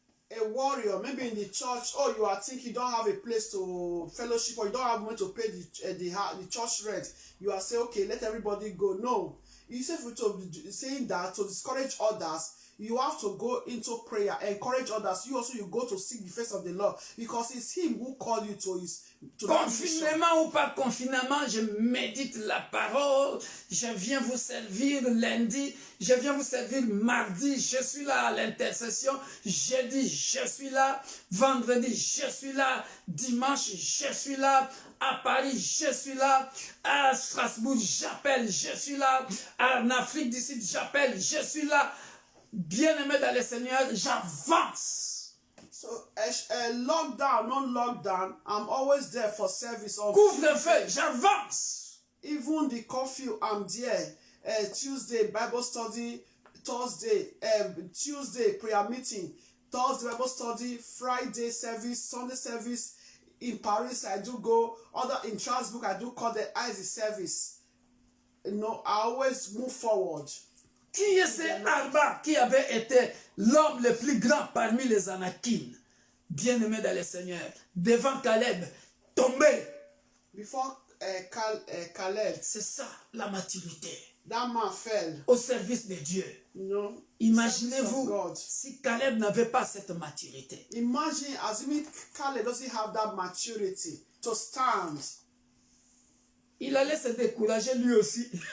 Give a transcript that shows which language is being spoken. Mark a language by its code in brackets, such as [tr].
[en] A warrior, maybe in the church, oh, you are thinking you don't have a place to fellowship or you don't have money to pay the church rent. You are saying, okay, let everybody go. No. Instead of saying that to discourage others, you have to go into prayer, encourage others. You go to seek the face of the Lord because it's Him who called you to [fr] confinement ou pas confinement, je médite la parole, je viens vous servir lundi, je viens vous servir mardi, je suis là à l'intercession, jeudi, je suis là, vendredi, je suis là, dimanche, je suis là, à Paris, je suis là, à Strasbourg, j'appelle, je suis là, en Afrique du Sud, j'appelle, je suis là. Bien-aimé dans le Seigneur, j'avance. [en] So, lockdown, non-lockdown, I'm always there for service. [fr] Couvre-feu, j'avance. [en] Even the curfew, I'm there. Tuesday, Bible study. Thursday, Tuesday, prayer meeting. Thursday, Bible study. Friday, service. Sunday, service. In Paris, I do go. In Strasbourg, I do call the ISI service. You know, I always move forward. [fr] Qui est ce Arba qui avait été l'homme le plus grand parmi les Anakim, bien-aimé dans le Seigneur, devant Caleb, tombé. [en] Before Caleb, [fr] c'est ça la maturité. [en] That man fell. [fr] Au service de Dieu. [en] No. [fr] Imaginez-vous si Caleb n'avait pas cette maturité. [en] Imagine, assuming Caleb doesn't have that maturity to stand. [fr] Il allait se décourager lui aussi.